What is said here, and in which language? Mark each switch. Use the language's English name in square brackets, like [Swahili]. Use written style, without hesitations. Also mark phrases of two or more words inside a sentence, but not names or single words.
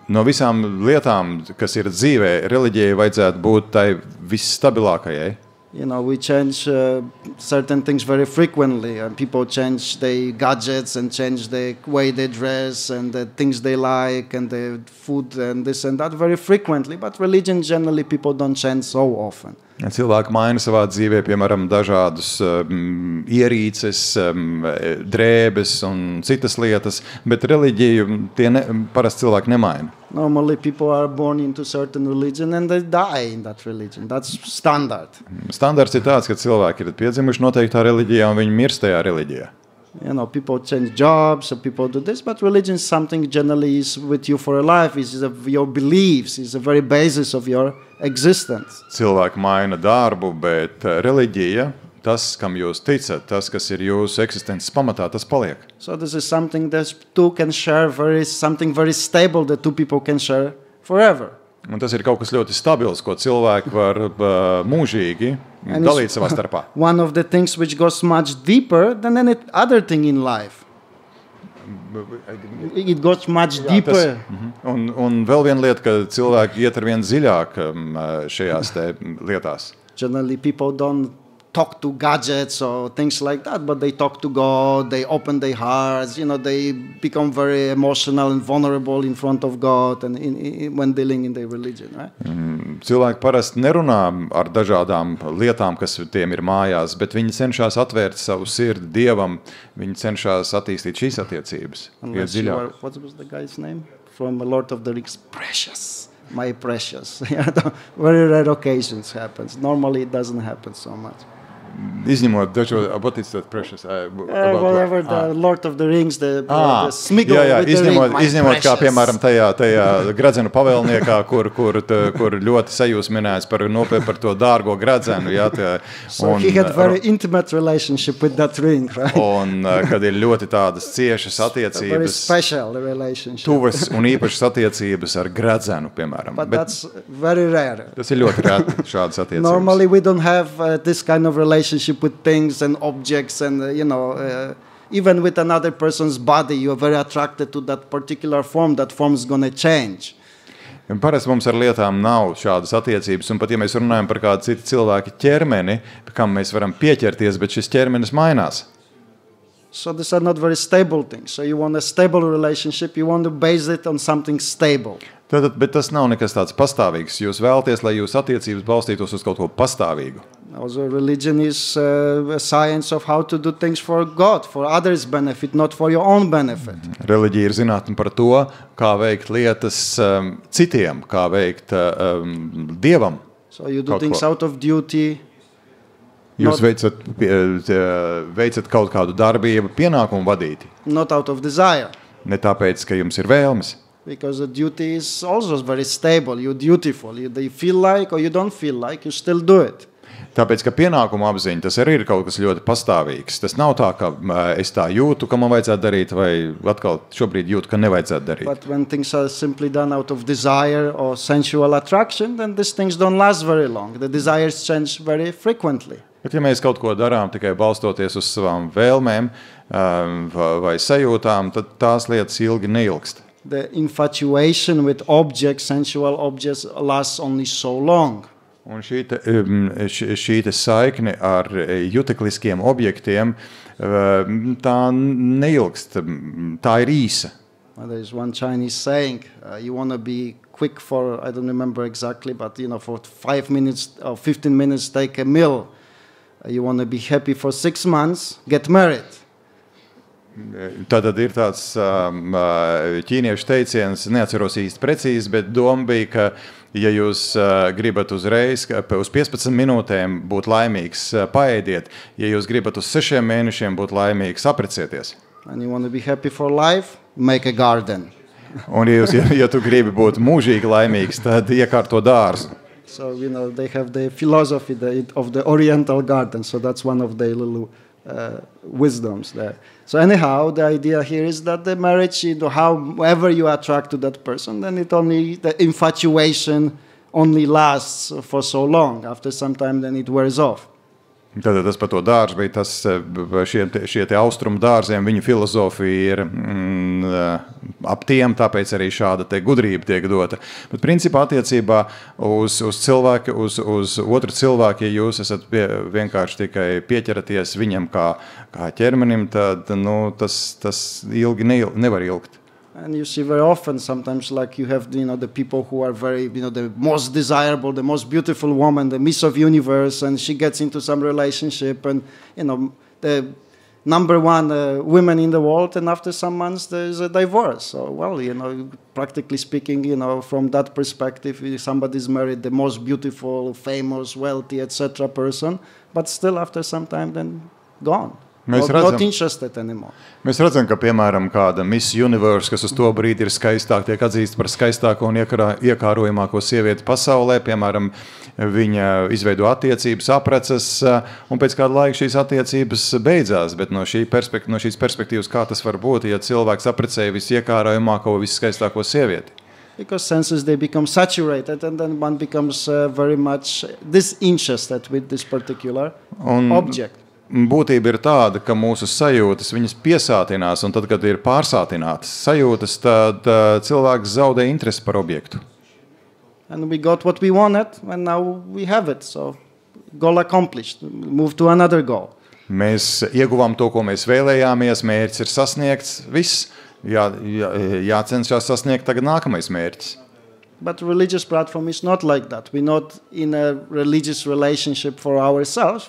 [Latvian] No visām lietām, kas ir dzīvē, reliģijai vajadzētu būt tai visstabilākajai. [English] We change certain things very frequently. People change their gadgets and change the way they dress and the things they like and the food and this and that very frequently. But religion, generally, people don't change so often. [Latvian] Cilvēki maina savā dzīvē, piemēram, dažādus ierīces, drēbes un citas lietas, bet reliģiju parasti cilvēki nemaina. [English] Normally people are born into certain religion and they die in that religion. That's standard. [Latvian] Standards ir tāds, ka cilvēki ir piedzimuši noteiktā reliģijā un viņi mirst tajā reliģijā. [English] People change jobs, people do this, but religion is something generally is with you for a life. It's your beliefs, it's the very basis of your existence. [Latvian] Cilvēki maina darbu, bet reliģija, tas, kam jūs ticat, tas, kas ir jūsu eksistences pamatā, tas paliek. [English] So this is something that two can share, something very stable that two people can share forever. [Latvian] Un tas ir kaut kas ļoti stabils, ko cilvēki var mūžīgi dalīt savā starpā. [English] One of the things which goes much deeper than any other thing in life. It goes much deeper. [Latvian] Un vēl viena lieta, ka cilvēki iet ar vien dziļāk šajās te lietās. [English] Generally people don't talk to gadgets or things like that, but they talk to God, they open their hearts, they become very emotional and vulnerable in front of God and when dealing in their religion, right? [Latvian] Cilvēki parasti nerunā ar dažādām lietām, kas tiem ir mājās, bet viņi cenšas atvērt savu sirdi Dievam, viņi cenšas attīstīt šīs attiecības. [English] What was the guy's name? From the Lord of the Rings, Precious. My precious. Very rare occasions happens. Normally it doesn't happen so much. [Latvian] Izņemot dažo, [English] what is that precious? Whatever, the Lord of the Rings, the Smiggle with the ring, my [Latvian] izņemot [English] precious. [Latvian] Kā, piemēram, tajā gradzenu pavēlniekā, kur ļoti sajūsminājis par to dārgo gradzenu. [English] So he had very intimate relationship with that ring, right? [Latvian] Un kad ir ļoti tādas ciešas attiecības, [English] very special relationship. [Latvian] Tuvas un īpašas attiecības ar gradzenu, piemēram. [English] But that's very rare. [Latvian] Tas ir ļoti rēti šādas attiecības. [English] Normally we don't have this kind of relationship with things and objects and even with another person's body you're very attracted to that particular form. That form is going to change. [Latvian] Parasti mums ar lietām nav šādas attiecības, un pat ja mēs runājam par kādu citu cilvēku ķermeni, kam mēs varam pieķerties, bet šis ķermenis mainās. [English] So these are not very stable things. So you want a stable relationship, you want to base it on something stable. [Latvian] Bet tas nav nekas tāds pastāvīgs. Jūs vēlaties, lai jūsu attiecības balstītos uz kaut ko pastāvīgu. [English] Also, religion is a science of how to do things for God, for others' benefit, not for your own benefit. [Latvian] Reliģija ir zinātne par to, kā veikt lietas citiem, kā veikt Dievam. [English] So you do things out of duty. [Latvian] Jūs veicat kaut kādu darbību pienākumu vadīti. [English] Not out of desire. [Latvian] Ne tāpēc, ka jums ir vēlmes. [English] Because the duty is also very stable. You're dutiful. You feel like or you don't feel like, you still do it. [Latvian] Tāpēc, ka pienākumu apziņa, tas arī ir kaut kas ļoti pastāvīgs. Tas nav tā, ka es tā jūtu, ka man vajadzētu darīt, vai atkal šobrīd jūtu, ka nevajadzētu darīt. [English] But when things are simply done out of desire or sensual attraction, then these things don't last very long. The desires change very frequently. [Latvian] Bet ja mēs kaut ko darām tikai balstoties uz savām vēlmēm vai sajūtām, tad tās lietas ilgi neilgst. [English] The infatuation with objects, sensual objects, lasts only so long. [Latvian] Un šī te saikne ar jutekliskiem objektiem, tā neilgst, tā ir īsa. [English] There is one Chinese saying, you want to be quick for, I don't remember exactly, but for 5 minutes or 15 minutes take a meal. You want to be happy for 6 months, get married. [Latvian] Tātad ir tāds ķīniešu teiciens, neatceros īsti precīzi, bet doma bija, ka, ja jūs gribat uzreiz uz 15 minūtēm būt laimīgs, paēdiet. Ja jūs gribat uz 6 mēnešiem būt laimīgs, apprecieties. [English] And you want to be happy for life, make a garden. [Latvian] Un ja tu gribi būt mūžīgi laimīgs, tad iekārto dārzu. [English] So, they have the philosophy of the Oriental garden, so that's one of their little wisdoms there. So anyhow, the idea here is that the marriage, however you attract to that person, then the infatuation only lasts for so long. After some time, then it wears off. [Latvian] Tātad tas par to dārzu bija tas, šie te austrumu dārziem, viņu filozofija ir ap tiem, tāpēc arī šāda te gudrība tiek dota. Bet principā attiecībā uz cilvēku, uz otru cilvēku, ja jūs esat vienkārši tikai pieķeraties viņam kā ķermenim, tad tas ilgi nevar ilgt. [English] And you see very often, sometimes, like you have, the people who are very, the most desirable, the most beautiful woman, the Miss of Universe, and she gets into some relationship, and the number one women in the world, and after some months there is a divorce. So, well, practically speaking, from that perspective, if somebody is married, the most beautiful, famous, wealthy, etc. person, but still after some time, then gone. Not interested anymore. [Latvian] Mēs redzam, ka, piemēram, kāda Miss Universe, kas uz to brīdi ir skaistāk, tiek atzīsta par skaistāko un iekārojamāko sievieti pasaulē, piemēram, viņa izveido attiecības, aprecas, un pēc kāda laika šīs attiecības beidzās, bet no šīs perspektīvas, kā tas var būt, ja cilvēks aprecēja visiekārojamāko, visskaistāko sievieti? [English] Because senses, they become saturated, and then one becomes very much disinterested with this particular object. [Latvian] Būtība ir tāda, ka mūsu sajūtas viņas piesātinās, un tad, kad ir pārsātinātas sajūtas, tad cilvēks zaudē interesi par objektu. [English] And we got what we wanted, and now we have it. So, goal accomplished. Move to another goal. [Latvian] Mēs ieguvām to, ko mēs vēlējāmies, mērķis ir sasniegts, viss, jācenšas sasniegt tagad nākamais mērķis. [English] But religious platform is not like that. We're not in a religious relationship for ourselves.